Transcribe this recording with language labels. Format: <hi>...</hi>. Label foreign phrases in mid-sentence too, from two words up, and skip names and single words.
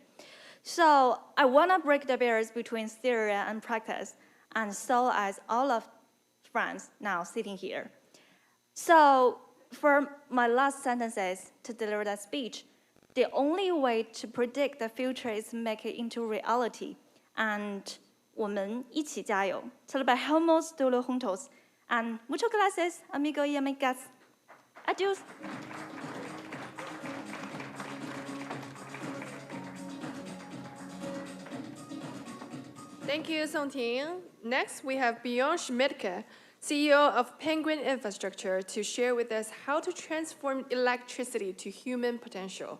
<en>So I want to break the barriers between theory and practice, and so as all of friends now sitting here. So for my last sentences to deliver that speech, the only way to predict the future is make it into reality.</en> <zh>And 我们一起加油.</zh> <es>Celebramos todos juntos. And muchas gracias, amigos y amigas. Adiós.</es> <en>Thank you, Songting. Next, we have Bjorn Schmidtke, CEO of Penguin Infrastructure, to share with us how to transform electricity to human potential.</en>